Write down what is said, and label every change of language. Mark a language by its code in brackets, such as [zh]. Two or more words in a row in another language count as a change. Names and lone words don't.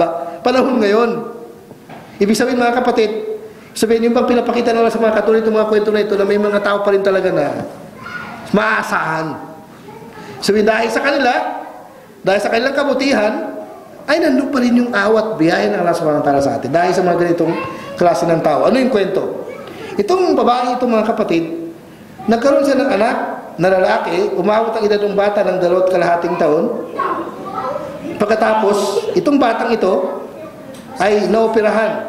[tl] Panahon ngayon. Ibig sabihin, mga kapatid, sabihin yung bang pinapakita nila sa mga katulad itong mga kwento na ito na may mga tao pa rin talaga na maasahan. Sabihin, dahil sa kanilang kabutihan, ay nandun pa rin yung awat biyaya ng [ar] الله سبحانه وتعالى [tl] sa atin. Dahil sa mga ganitong klase ng tao. Ano yung kwento? Itong babae, itong mga kapatid, nagkaroon siya ng anak na lalaki, umabot ang edad ng bata ng 2.5 taon. Pagkatapos, itong batang ito ay naoperahan.